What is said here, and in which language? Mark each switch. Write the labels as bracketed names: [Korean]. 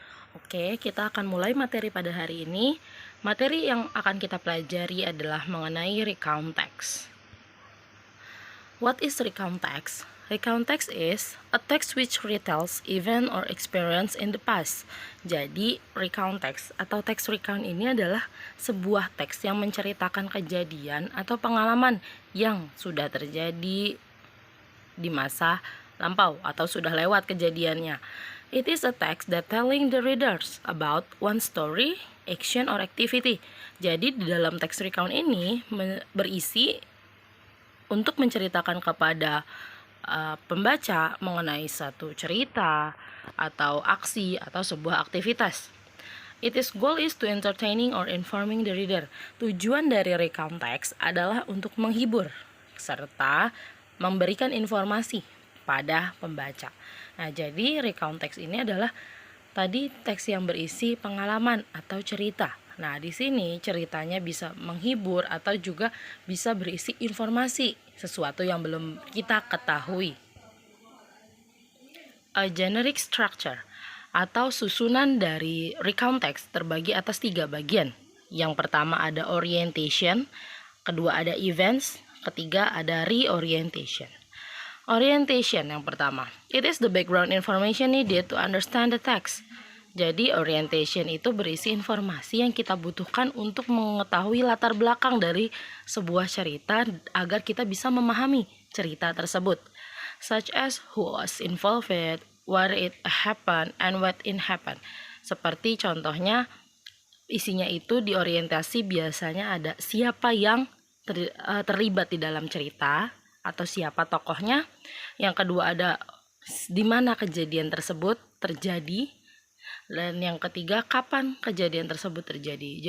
[Indonesian] Oke, kita akan mulai materi pada hari ini. Materi yang akan kita pelajari adalah mengenai recount text. [English] What is recount text? Recount text is a text which retells event or experience in the past. [Indonesian] Jadi, recount text atau teks recount ini adalah sebuah teks yang menceritakan kejadian atau pengalaman yang sudah terjadi di masa lampau atau sudah lewat kejadiannya. [English] It is a text that telling the readers about one story, action, or activity. [Indonesian] Jadi di dalam teks recount ini berisi untuk menceritakan kepada pembaca mengenai satu cerita atau aksi atau sebuah aktivitas. [English] Its goal is to entertaining or informing the reader. [Indonesian] Tujuan dari recount text adalah untuk menghibur serta memberikan informasi pada pembaca. Nah, jadi recount text ini adalah tadi teks yang berisi pengalaman atau cerita. Nah, di sini ceritanya bisa menghibur atau juga bisa berisi informasi, sesuatu yang belum kita ketahui. [English] A generic structure [Indonesian] atau susunan dari recount text terbagi atas 3 bagian. Yang pertama ada orientation, kedua ada events, ketiga ada reorientation. [English] Orientation [Indonesian] yang pertama, [English] it is the background information needed to understand the text. [Indonesian] Jadi orientation itu berisi informasi yang kita butuhkan untuk mengetahui latar belakang dari sebuah cerita agar kita bisa memahami cerita tersebut. [English] Such as who was involved, where it happened, and what it happened. [Indonesian] Seperti contohnya isinya itu di orientasi biasanya ada siapa yang terlibat di dalam cerita atau siapa tokohnya. Yang kedua ada di mana kejadian tersebut terjadi, dan yang ketiga kapan kejadian tersebut terjadi.